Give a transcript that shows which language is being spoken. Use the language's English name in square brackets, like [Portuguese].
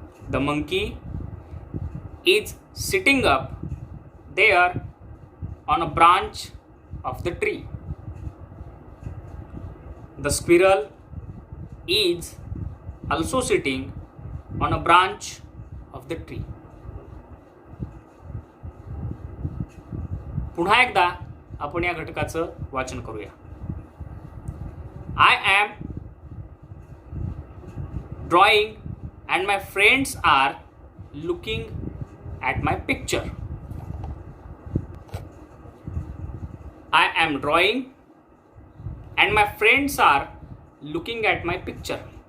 [English] The monkey is sitting up there on a branch of the tree. The squirrel is also sitting on a branch of the tree. [Marathi] पुन्हा एकदा आपण या घटकाचं वाचन करूया. [English] I am drawing and my friends are looking at my picture. I am drawing and my friends are looking at my picture.